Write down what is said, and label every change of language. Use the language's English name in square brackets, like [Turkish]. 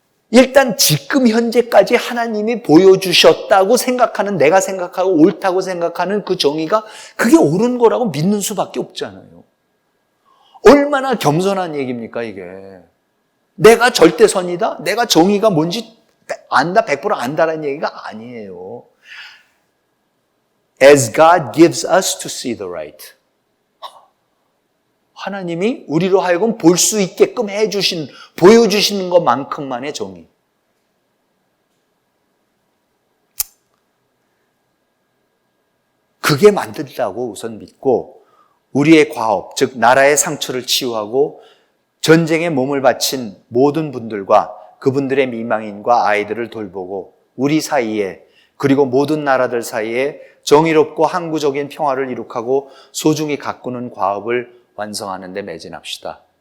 [Korean] 일단 지금 현재까지 하나님이 보여주셨다고 생각하는, 내가 생각하고 옳다고 생각하는 그 정의가 그게 옳은 거라고 믿는 수밖에 없잖아요. 얼마나 겸손한 얘기입니까 이게. 내가 절대선이다, 내가 정의가 뭔지 안다, 100% 안다라는 얘기가 아니에요. [English] As God gives us to see the right. [Korean] 하나님이 우리로 하여금 볼 수 있게끔 보여주시는 것만큼만의 정의. 그게 만들다고 우선 믿고 우리의 과업, 즉 나라의 상처를 치유하고 전쟁에 몸을 바친 모든 분들과 그분들의 미망인과 아이들을 돌보고 우리 사이에 그리고 모든 나라들 사이에 정의롭고 항구적인 평화를 이룩하고 소중히 가꾸는 과업을 완성하는 데 매진합시다.